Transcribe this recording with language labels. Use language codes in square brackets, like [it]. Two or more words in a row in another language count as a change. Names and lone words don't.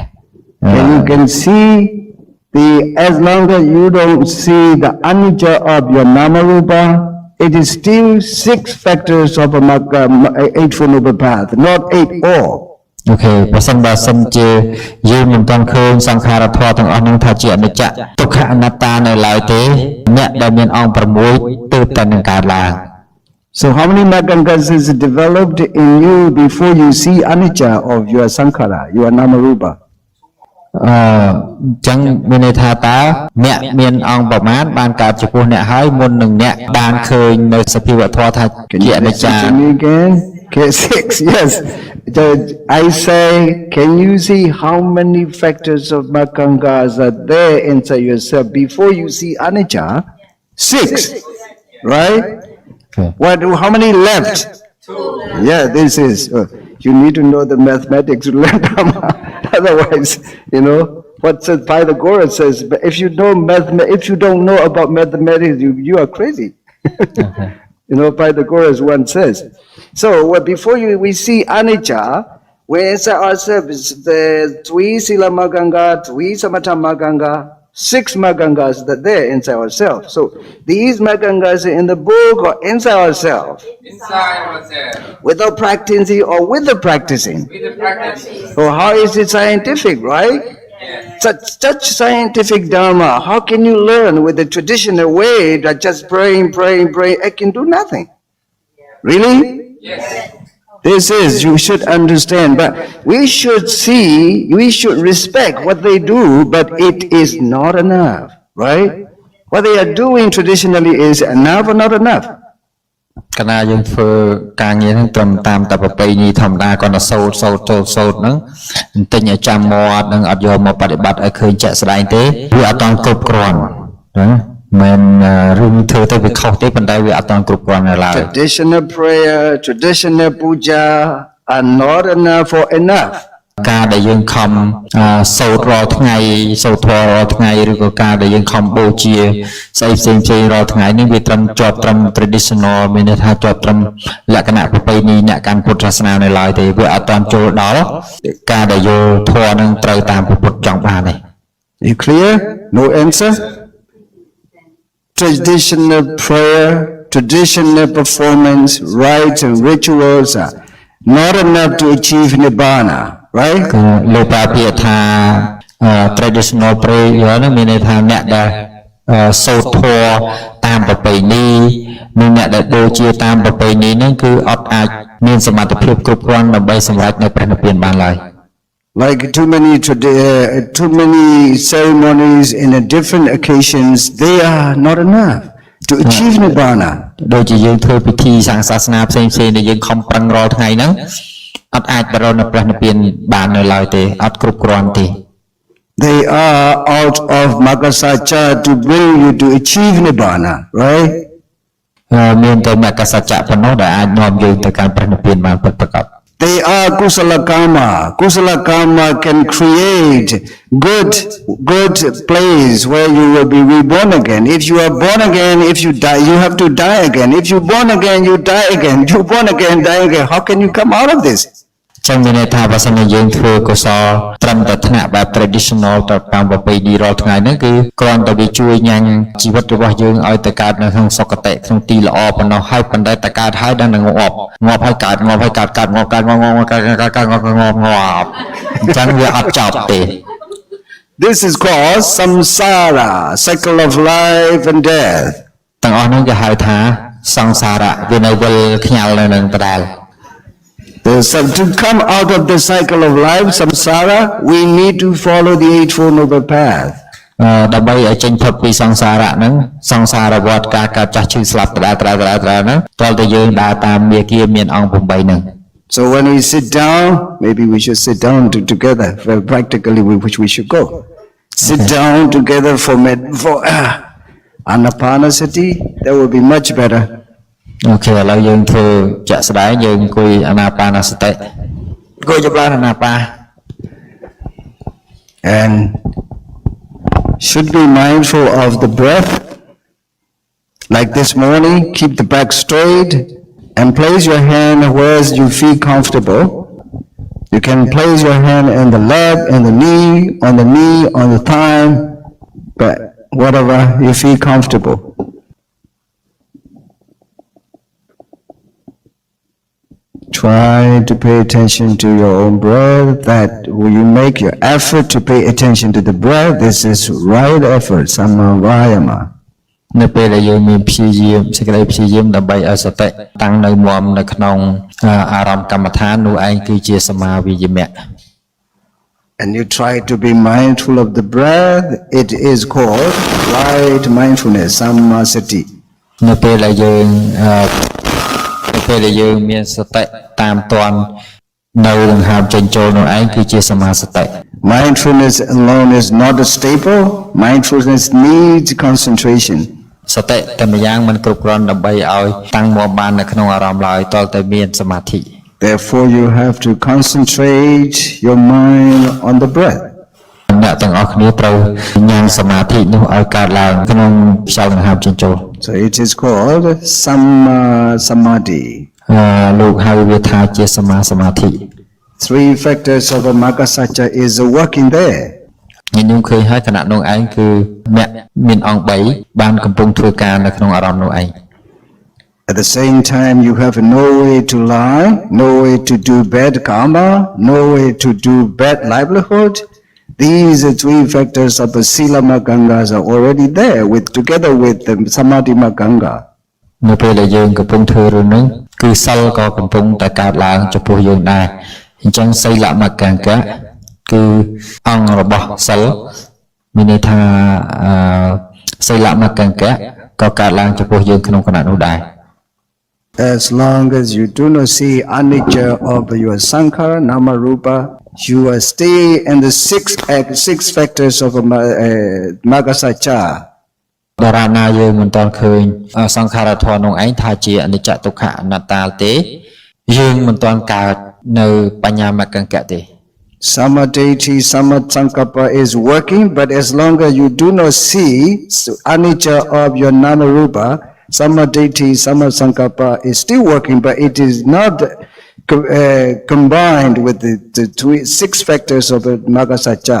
[en] And you can see as long as you don't see the anicca of your [pi] nama rupa, [en] it is still 6 factors of a Eightfold Noble Path, not 8 all. [km] អូខេបើសិនបើសិនជាយើងមិនទាន់ឃើញសង្ខារធម៌ទាំងអស់ហ្នឹងថាជាអនិច្ចទុក្ខអនត្តានៅឡើយទេអ្នកដែលមានអង្គ6ទើបតែនឹងកើតឡើង [en] So how many Magangas is developed in you before you see anicca of your sankhara, your [pi] nama rupa? [km] ចឹងមានន័យថាតើអ្នកមានអង្គប្រមាណបានកើតចំពោះអ្នកហើយមុននឹងអ្នកបានឃើញនៅសភាវធម៌ថាជាអនិច្ចា [en] Okay, 6, yes. I say, can you see how many factors of Magangas are there inside yourself before you see anicca? 6, right? Okay. How many left? 2. Yeah, this is. You need to know the mathematics to learn Dhamma. Otherwise, you know what says Pythagoras says. But if you don't know about mathematics, you are crazy. Okay. You know, Pythagoras once says. So before we see anicca, we answer ourselves the 3 [pi] sila maganga, [en] 3 [pi] samatha maganga, [en] 6 Magangas that there inside ourselves. So these Magangas in the book or inside ourselves, Inside ourselves, without practicing or with the practicing. with the practice. So how is it scientific, right? Yes. Such scientific dharma, how can you learn with the traditional way that just praying, it can do nothing? Really? Yes. This is, you should understand, but we should see, we should respect what they do, but it is not enough, right? What they are doing traditionally is enough or not enough? [km] កាលណាយើងធ្វើការងារហ្នឹងត្រឹមតាមតែប្រពៃណីធម្មតាគាត់ទៅសូត្រហ្នឹងបន្តិចឲ្យចាំមាត់នឹងអត់យកមកបប្រតិបត្តិឲ្យឃើញជាក់ស្ដែងទេវាអត់តាន់គ្រប់គ្រាន់ណាមិនរឿងធ្វើទៅវាខុសទេប៉ុន្តែវាអត់តាន់គ្រប់គ្រាន់នៅឡើយ [en] Traditional prayer, traditional puja are not enough for enough. [km] ការដែលយើងខំសូត្ររាល់ថ្ងៃសូត្រធម៌រាល់ថ្ងៃឬក៏ការដែលយើងខំបូជាស្អីផ្សេងរាល់ថ្ងៃនេះវាត្រឹមជាប់ត្រឹម traditional មានន័យថាជាប់ត្រឹមលក្ខណៈប្រពៃណីអ្នកកាន់ពុទ្ធសាសនានៅឡើយទេវាអត់ទាន់ចូលដល់ការដែលយល់ធម៌នឹងត្រូវតាមពុទ្ធចង់បានទេ [en] You clear? No answer? Traditional prayer, traditional performance, rites and rituals are not enough to achieve nibbana, right? [km] គឺលោកប្រើពាក្យថា [en] traditional prayer [km] ហ្នឹងមានន័យថាអ្នកដែលសូត្រធម៌តាមប្រពៃណីនិងអ្នកដែលបូជាតាមប្រពៃណីហ្នឹងគឺអត់អាចមានសមត្ថភាពគ្រប់គ្រាន់ដើម្បីសម្រេចនៅព្រះនិព្វានបានឡើយ [en] Like too many ceremonies in a different occasions, they are not enough to achieve nibbana. [km] ដូចជាយើងធ្វើពិធីសាសនាផ្សេងដែលយើងខំប្រឹងរាល់ថ្ងៃហ្នឹងអត់អាចបរនៅព្រះនិព្វានបាននៅឡើយទេអត់គ្រប់គ្រាន់ទេ [en] They are out of Maggasacca to bring you to achieve nibbana, right? [km] មានតែមគ្គសច្ចៈប៉ុណ្ណោះដែលអាចនាំយើងទៅកាន់ព្រះនិព្វានបានពិតប្រាកដ [en] They are [pi] kusala karma. Kusala karma [en] can create good place where you will be reborn again. If you are born again, if you die, you have to die again. If you born again, you die again. You born again, die again. How can you come out of this? [km] ចឹងមានន័យថាបើសិនជាយើងធ្វើកុសលត្រឹមតែថ្នាក់បែប traditional ទៅតាមប្រពៃណីរាល់ថ្ងៃហ្នឹងគឺគ្រាន់តែវាជួយញ៉ាំងជីវិតរបស់យើងឲ្យទៅកើតនៅក្នុងសុគតិក្នុងទីល្អប៉ុណ្ណោះហើយប៉ុន្តែតែកើតហើយដល់នឹងងាប់ហើយកើតងាប់ហើយកើតងាប់អញ្ចឹងវាអត់ចប់ទេ [en] This is called samsara, cycle of life and death. [km] ទាំងអស់ហ្នឹងគេហៅថាសង្សារៈវានៅវិលខ្ញាល់នៅនឹងដដែល [en] To come out of the cycle of life, samsara, we need to follow the Eightfold Noble Path. [km] ដើម្បីឲ្យចេញផុតពីសង្សារៈហ្នឹងសង្សារវដ្តការកើតចាស់ឈឺស្លាប់ដដែលហ្នឹងត្រូវតែយើងដើរតាមមាគ៌ាមានអង្គ8ហ្នឹង [en] So when we sit down, maybe we should sit down together. Well, practically, which we should go. Sit down together for Anapanasati. That would be much better. [km] អូខេឥឡូវយើងធ្វើជាក់ស្ដែងយើងអង្គុយអាណាបានសតិអង្គុយចម្រើនអាណាបា [en] And should be mindful of the breath. Like this morning, keep the back straight and place your hand where you feel comfortable. You can place your hand in the leg, in the knee, on the thigh, but whatever you feel comfortable. Try to pay attention to your own breath. That when you make your effort to pay attention to the breath, this is right effort, [pi] samma vayama. [km] នៅពេលដែលយើងមានព្យាយាមសេចក្តីព្យាយាមដើម្បីឲ្យសតិតាំងនៅមាំនៅក្នុងអារម្មណ៍កម្មដ្ឋាននោះឯងគឺជាសមាវិយមៈ [en] And you try to be mindful of the breath, it is called right mindfulness, sammasati. [km] នៅពេលដែលយើងមានសតិតាមទាន់នៅដង្ហើមចេញចូលនោះឯងគឺជាសមាសតិ [en] Mindfulness alone is not a staple. Mindfulness needs concentration. [km] សតិតែម្យ៉ាងមិនគ្រប់គ្រាន់ដើម្បីឲ្យតាំងមកបាននៅក្នុងអារម្មណ៍ឡើយតើតែមានសមាធិ [en] Therefore you have to concentrate your mind on the breath. [km] អ្នកទាំងអស់គ្នាត្រូវញ៉ាំងសមាធិនោះឲ្យកើតឡើងក្នុងខ្យល់ដង្ហើមចេញចូល [en] So it is called [pi] samma samadhi. [km] លោកហៅវាថាជាសមាសមាធិ [en] Three factors of a Maggasacca is working there. [km] ញញុំឃើញហើយគណៈនោះឯងគឺអ្នកមានអង្គ3បានកំពុងធ្វើការនៅក្នុងអារម្មណ៍នោះឯង [en] At the same time, you have no way to lie, no way to do bad karma, no way to do bad livelihood. These three factors of the [pi] Sila Magangas [en] are already there together with the Samadhi Maganga. [km] នៅពេលដែលយើងកំពុងធ្វើរឿងហ្នឹងគឺសិលក៏កំពុងតែកើតឡើងចំពោះយើងដែរអញ្ចឹងសីលមកង្កៈគឺអង្គរបស់សិលមានន័យថាសីលមកង្កៈក៏កើតឡើងចំពោះយើងក្នុងគណៈនោះដែរ [en] As long as you do not see anicca of your sankhara, [pi] nama rupa, [en] you are stay in the six factors of Magasacca. [km] តារាណាយើងមិនទាន់ឃើញសង្ខារធម៌នោះឯងថាជាអនិច្ចទុក្ខអនត្តាទេយើងមិនទាន់កើតនៅបញ្ញាមកង្កៈទេ [en] Samadhi, Samadsankappa is working, but as long as you do not see anicca of your [pi] nama rupa, [en] Samadhi, Samadsankappa is still working, but it is not combined with the six factors of Magasacca.